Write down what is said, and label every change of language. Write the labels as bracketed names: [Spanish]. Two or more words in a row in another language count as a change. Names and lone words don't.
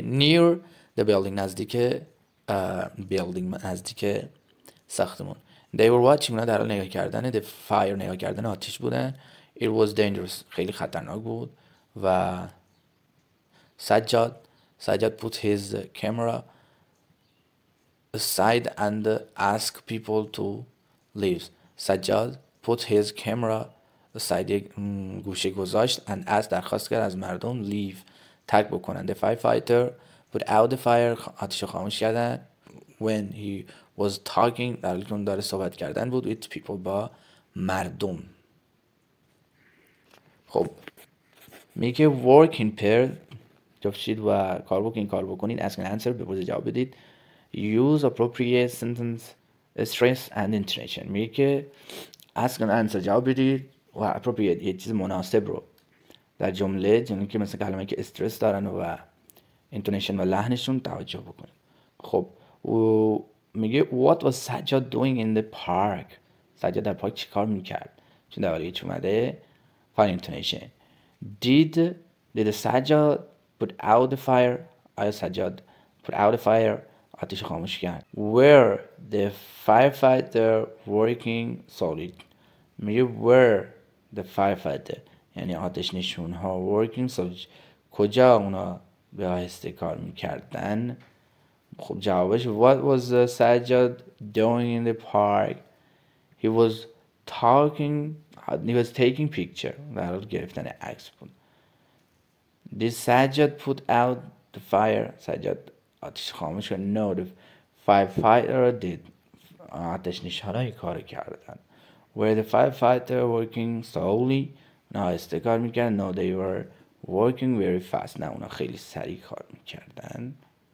[English] near the building، [Persian] نزدیک نزدیک ساختمون. [English] They were watching، [Persian] اونا در حال نگاه کردن. [English] the fire، [Persian] نگاه کردن آتش بودن. [English] It was dangerous، [Persian] خیلی خطرناک بود. [English] و سجاد put his camera aside and asked people to leave. سجاد put his camera aside، [Persian] گوشه گذاشت [English] and asked، [Persian] درخواست کرد از مردم leave، ترک بکنن. [English] The firefighter put out the fire، [Persian] آتش خاموش کردن. [English] when he was talking، [Persian] در حالی که اون داره صحبت کردن بود [English] with people، [Persian] با مردم. خب میگه [English] work in pair، [Persian] جفتشید و کار بکنید. [English] ask and answer، [Persian] بپرسید جواب بدید. [English] use appropriate sentence، stress and intonation. [Persian] میگه که [English] ask and answer [Persian] جواب بدید و appropriate یه چیز مناسب رو در جمله که مثل کلمه که استرس دارن و intonation و لحنشون توجه بکنید. [English] خب و میگه what was سجاد doing in the park. [Persian] سجاد در پارک چی کار میکرد؟ چون در حالی اومده [English] find intonation. did سجاد put out the fire. [Persian] آیا سجاد [English] put out the fire [Persian] آتش خاموش کرد. [English] were the firefighter working solid. [Persian] میگه [English] were the firefighter [Persian] یعنی آتش نشون ها [English] working solid [Persian] کجا اونا به آهسته کار میکردن. خب جوابش [English] what was سجاد doing in the park. he was taking picture [Persian] در حال گرفتن عکس بود. [English] did سجاد put out the fire. [Persian] سجاد آتش خاموش کرد. [English] no the firefighter did. [Persian] آتش نشانای کار کردن. [English] were the firefighter working slowly. [Persian] نه آهسته کار میکردن. [English] no they were working very fast. [Persian] نه اونا خیلی سریع کار میکردن.